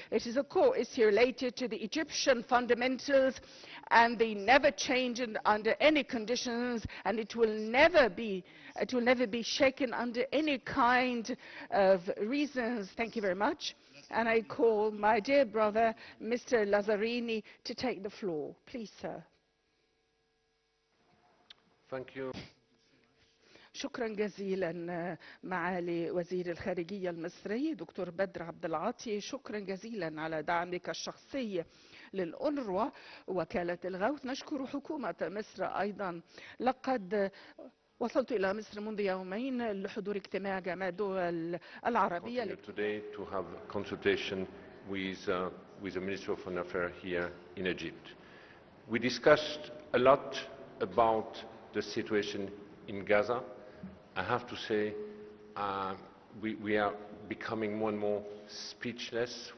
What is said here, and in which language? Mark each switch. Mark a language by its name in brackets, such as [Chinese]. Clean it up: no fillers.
[English] It is a core issue related to the Egyptian fundamentals, and they never change under any conditions, and it will never be shaken under any kind of reasons. Thank you very much. And I call my dear brother, Mr. Lazzarini, to take the floor. Please, sir. Thank you. [Arabic] شكرا جزيلا معالي وزير الخارجية المصري دكتور بدر عبد العاطي. شكرا جزيلا على دعمك الشخصي للأونروا وكالة الغوث. نشكر حكومة مصر أيضا. لقد وصلت إلى مصر منذ يومين لحضور اجتماع جامعة الدول العربية. [English] Today to have a consultation with the Minister of Foreign Affairs here in Egypt. We discussed a lot about the situation in Gaza. I have to say we are becoming more and more speechless.